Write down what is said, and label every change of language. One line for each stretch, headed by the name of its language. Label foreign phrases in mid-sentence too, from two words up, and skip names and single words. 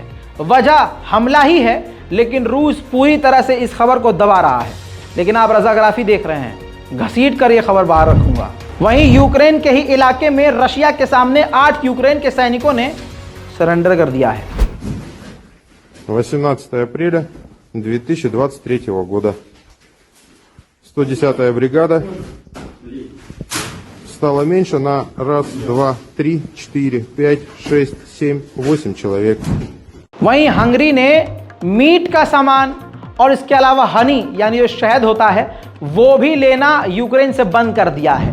Hindi: वजह हमला ही है, लेकिन रूस पूरी तरह से इस खबर को दबा रहा है। लेकिन आप रजाग्राफी देख रहे हैं, घसीट कर ये खबर बाहर रखूंगा। वहीं यूक्रेन के ही इलाके में रशिया के सामने 8 यूक्रेन के सैनिकों ने सरेंडर कर दिया है।
Russian: 18 апреля 2023 года. 110-я бригада стала меньше на 1, 2, 3, 4, 5, 6, 7, 8 человек.
Hindi: वहीं हंगरी ने मीट का सामान और इसके अलावा हनी यानी जो शहद होता है वो भी लेना यूक्रेन से बंद कर दिया है।